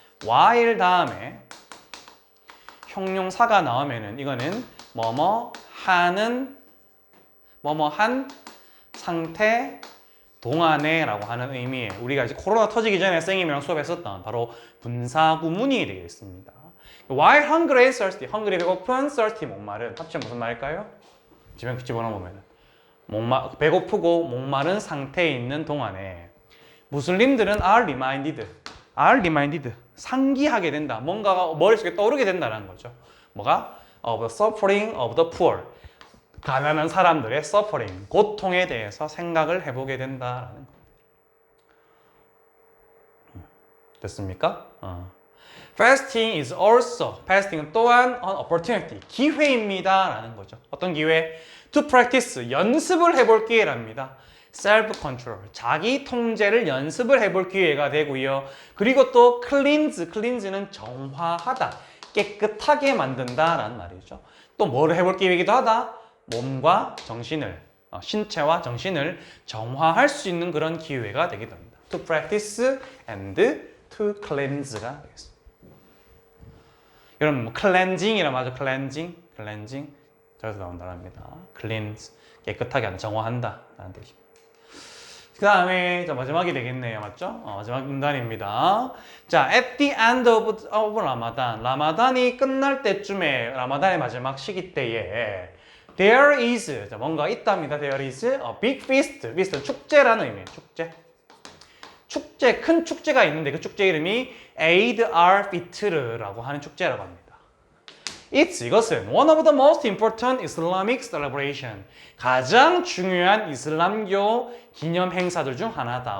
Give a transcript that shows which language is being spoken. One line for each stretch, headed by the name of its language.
Korean: while 다음에 형용사가 나오면은 이거는 뭐뭐 한 상태 동안에 라고 하는 의미에 우리가 이제 코로나 터지기 전에 쌤이랑 수업했었던 바로 분사구문이 되겠습니다.
English: While hungry and thirsty, hungry
Korean: 배고픈,
English: thirsty
Korean: 목마른 합치면 무슨 말일까요? 집어넣으면 배고프고 목마른 상태에 있는 동안에 무슬림들은
English: are reminded
Korean: 상기하게 된다. 뭔가가 머릿속에 떠오르게 된다는 거죠. 뭐가?
English: Of the suffering of the poor.
Korean: 가난한 사람들의 suffering, 고통에 대해서 생각을 해보게 된다라는 거. 됐습니까?
English: Fasting is also, fasting은
Korean: 또한
English: an opportunity,
Korean: 기회입니다라는 거죠. 어떤 기회?
English: To practice,
Korean: 연습을 해볼 기회랍니다.
English: self-control,
Korean: 자기 통제를 연습을 해볼 기회가 되고요. 그리고 또 cleanse는 정화하다, 깨끗하게 만든다라는 말이죠. 또 뭐를 해볼 기회이기도 하다? 몸과 정신을, 신체와 정신을 정화할 수 있는 그런 기회가 되기도 합니다.
English: To practice and to cleanse
Korean: 가 되겠습니다. 여러분, cleansing이라고 하죠. cleansing. 저기서 나온다랍니다. cleanse, 깨끗하게 한다, 정화한다 라는 뜻입니다. 그 다음에 마지막이 되겠네요. 맞죠? 마지막 문단입니다. 자, at the end of Ramadan. 라마단이 끝날 때쯤에, 라마단의 마지막 시기 때에
English: there is,
Korean: 뭔가 있답니다.
English: There is a big feast.
Korean: feast는 축제라는 의미예요. 축제, 큰 축제가 있는데 그 축제 이름이 Eid al-Fitr라고 하는 축제라고 합니다. 이것은
English: one of the most important Islamic celebration.
Korean: 가장 중요한 이슬람교 기념 행사들 중 하나다.